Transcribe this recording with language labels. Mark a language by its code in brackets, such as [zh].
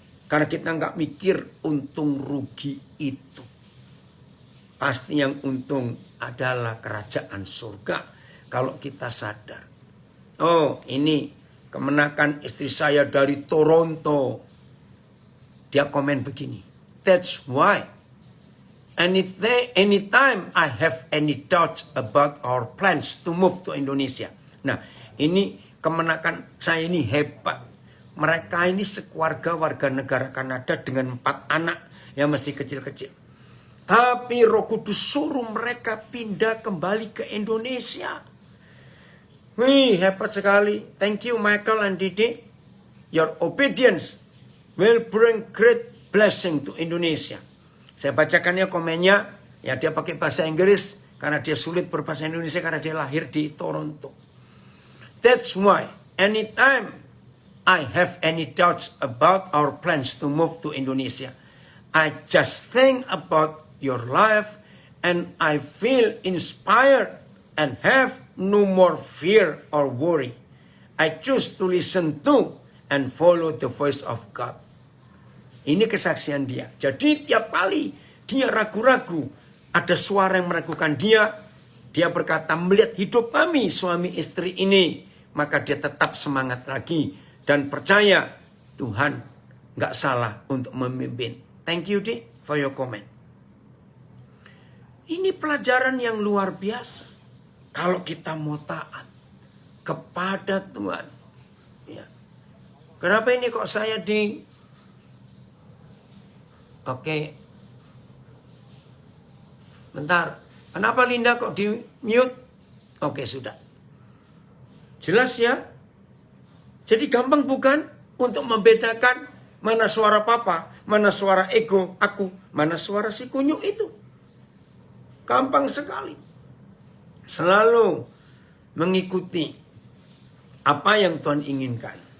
[id] Karena kita nggak mikir untung rugi itu. Pasti yang untung adalah kerajaan surga. Kalau kita sadar. Oh, ini kemenakan istri saya dari Toronto. Dia komen begini. [en] That's why anytime I have any doubts about our plans to move to Indonesia. [id] Nah, ini kemenakan saya ini hebat. Mereka ini sekeluarga warga negara Kanada dengan 4 anak yang masih kecil-kecil. Tapi Roh Kudus suruh mereka pindah kembali ke Indonesia. Wih, hebat sekali. [en] Thank you Michael and Didi. Your obedience will bring great blessing to Indonesia. [id] Saya bacakannya komennya. Ya, dia pakai bahasa Inggris karena dia sulit berbahasa Indonesia karena dia lahir di Toronto. [en] That's why anytime I have any doubts about our plans to move to Indonesia, I just think about your life and I feel inspired and have no more fear or worry. I choose to listen to and follow the voice of God. [id] Ini kesaksian dia. Jadi tiap kali dia ragu-ragu, ada suara yang meragukan dia, dia berkata, melihat hidup kami suami istri ini, maka dia tetap semangat lagi. Dan percaya Tuhan nggak salah untuk memimpin. [en] Thank you, Di, for your comment. [id] Ini pelajaran yang luar biasa. Kalau kita mau taat kepada Tuhan. Ya. Kenapa ini kok saya di... Oke. Bentar. Kenapa Linda kok di mute? Oke, sudah. Jelas ya? Jadi gampang bukan untuk membedakan mana suara papa, mana suara ego aku, mana suara si kunyuk itu. Gampang sekali. Selalu mengikuti apa yang Tuhan inginkan.